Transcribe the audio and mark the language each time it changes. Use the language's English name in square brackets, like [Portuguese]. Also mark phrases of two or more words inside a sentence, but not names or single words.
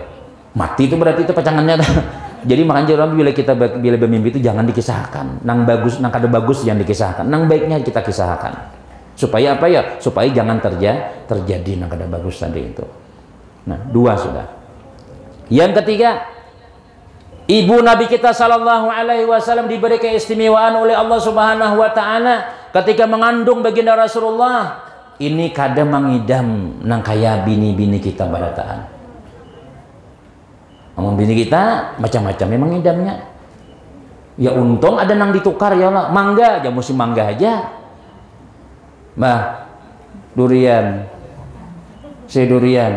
[Indonesian] Mati itu berarti itu pacangannya. Jadi makanya orang bila kita bila bermimpi itu jangan dikisahkan. [Banjar] Nang bagus, nang kada bagus yang dikisahkan. Nang baiknya kita kisahkan. [Indonesian] Supaya apa ya? [Banjar] Supaya jangan terjadi nang kada bagus tadi itu. [Indonesian] Nah, dua sudah. Yang ketiga, ibu Nabi kita [Arabic] صلى الله عليه وسلم [Indonesian] diberi keistimewaan oleh [Arabic] الله سبحانه وتعالى [Indonesian] ketika mengandung baginda Rasulullah. [Banjar] Ini kadang mengidam nang kaya bini-bini kita barataan. [Indonesian] Namun bini kita macam-macam memang idamnya. [Banjar] Ya untung ada nang ditukar ya lah. [Indonesian] Mangga aja musim mangga aja. Bah, durian. Si durian.